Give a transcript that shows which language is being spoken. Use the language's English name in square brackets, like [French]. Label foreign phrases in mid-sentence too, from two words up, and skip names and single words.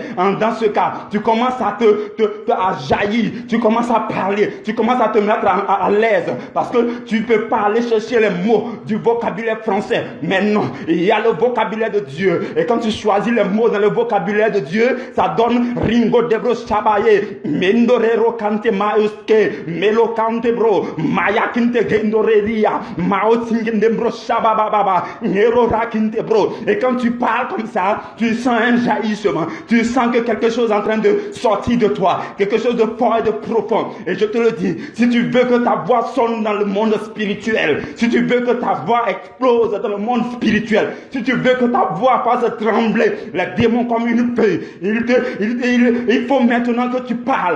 [French] Dans ce cas, tu commences à à jaillir, tu commences à parler, tu commences à te mettre à l'aise parce que tu ne peux pas aller chercher les mots du vocabulaire français. Mais non, il y a le vocabulaire de Dieu. Et quand tu choisis les mots dans le vocabulaire de Dieu, ça donne Ringo Debro Shabaye, Mendorero Kante Mauske, Melo Kante Bro, Maya Kinte Gendoreria, Mao Singendembro Shabababa, Nero Rakinte Bro. Et quand tu parles comme ça, tu sens un jaillissement. Tu sens que quelque chose est en train de sortir de toi, quelque chose de fort et de profond. Et je te le dis, si tu veux que ta voix sonne dans le monde spirituel, si tu veux que ta voix explose dans le monde spirituel, si tu veux que ta voix fasse trembler les démons comme une feuille, il faut maintenant que tu parles.